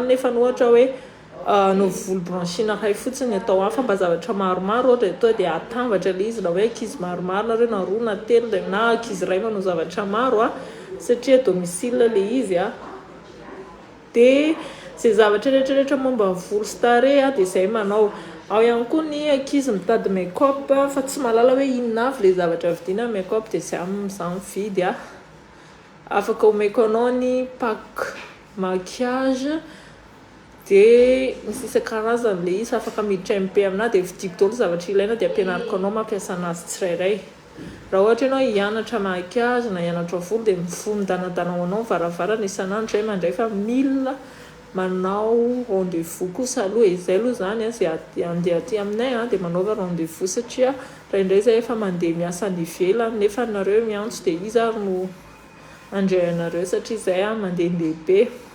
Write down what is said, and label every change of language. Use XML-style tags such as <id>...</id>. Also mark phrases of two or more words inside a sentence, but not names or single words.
<mg>Nefa ohatra hoe no volo branchina ray fotsiny atao an fa mba zavatra maromaro ohatra atao dia atambatra le izy. Raha hoe ankizy maromaro nareo na roa na telo na ankizy iray manao zavatra maro a satria domicile le izy a. Dia izay zavatra rehetrarehetra momba volo sy tarehy a dia izay manao. Ao ihany koa ny ankizy mitady make-up fa tsy mahalala hoe inona avy le zavatra vidiana make-up dia izay mividy a. afaka omeko anao ny</mg> <fr>pack maquillage</fr> <mg>dia misy isan-karazany le izy afaka miditra MP aminazy dia vidiko daholo zavatra ilaina dia ampianariko anao mampiasa anazy tsirairay. Raha ohatra ianao hianatra maquillage na hianatra volo dia midanadana ho anao varavarana isan'andro zay mandray fa mila manao rendez-vous kosa aloha izay aloha zany zay andeha aty aminay dia manaova rendez-vous satria raha indray zay efa mandeha miasa ny ivelany nefa nareo miantso dia izy ary no andray anareo satria zay mandeha lehibe.</mg>